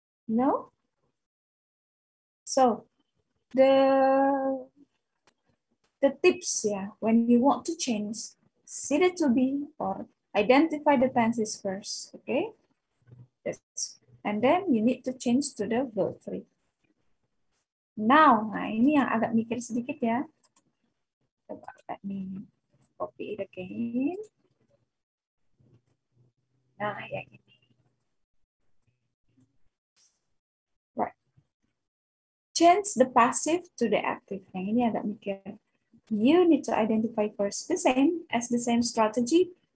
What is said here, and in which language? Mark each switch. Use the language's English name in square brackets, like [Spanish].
[English] No? So, the tips, when you want to change, see the to be or identify the tenses first, okay? And then you need to change to the verb 3. [Indonesian] Now, nah ini yang agak mikir sedikit ya. Coba [English] let me copy it again. [Indonesian] Nah, yang ini. [English] Right. Change the passive to the active. [Indonesian] Yang ini agak mikir. [English] You need to identify first the same strategy.